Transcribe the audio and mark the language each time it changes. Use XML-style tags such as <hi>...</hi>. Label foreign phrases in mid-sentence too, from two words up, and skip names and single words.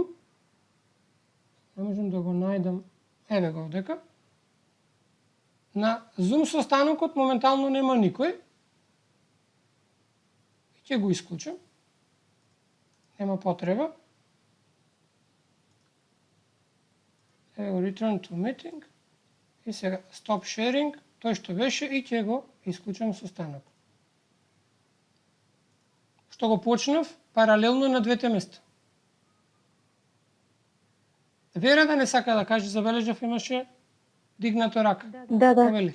<mk>Не можам да го најдам. Еве го овдека. На Zoom состанокот моментално нема никој. Ќе го исклучам. Нема потреба. Еве го</mk> <en>return to meeting.</en> <mk>И сега</mk> <en>stop sharing,</en> <mk>тој што беше и ќе го исклучам состанок. Што го почнав паралелно на двете места. Вера да не сака да каже, забележав имаше дигната рака. Да. Повели.</mk>